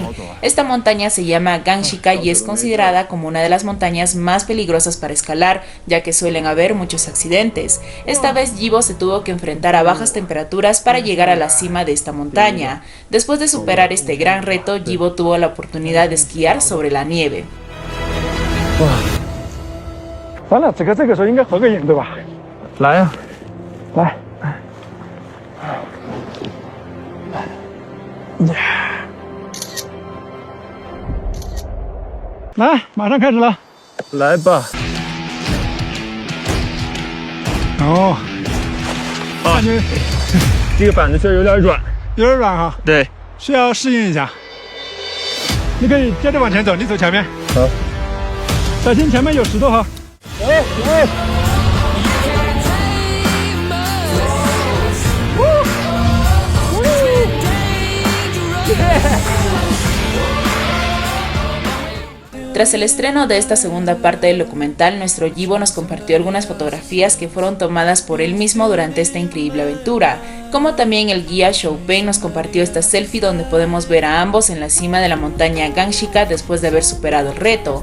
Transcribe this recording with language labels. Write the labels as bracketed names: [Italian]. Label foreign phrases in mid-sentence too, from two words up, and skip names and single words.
[Spanish] Esta montaña se llama Gangshika y es considerada como una de las montañas más peligrosas para escalar, ya que suelen haber muchos accidentes. Esta vez Yibo se tuvo que enfrentar a bajas temperaturas para llegar a la cima de esta montaña. Después de superar este gran reto, Yibo tuvo la oportunidad de esquiar sobre la nieve. [Chinese] 完了，这个时候应该合个影对吧？来呀，来，来，马上开始了，来吧。哦，感觉这个板子确实有点软，有点软哈。对，需要适应一下。你可以接着往前走，你走前面。好。小心前面有石头哈。 [Spanish] Tras el estreno de esta segunda parte del documental, nuestro Yibo nos compartió algunas fotografías que fueron tomadas por él mismo durante esta increíble aventura, como también el guía Shoupeng nos compartió esta selfie donde podemos ver a ambos en la cima de la montaña Gangshika después de haber superado el reto.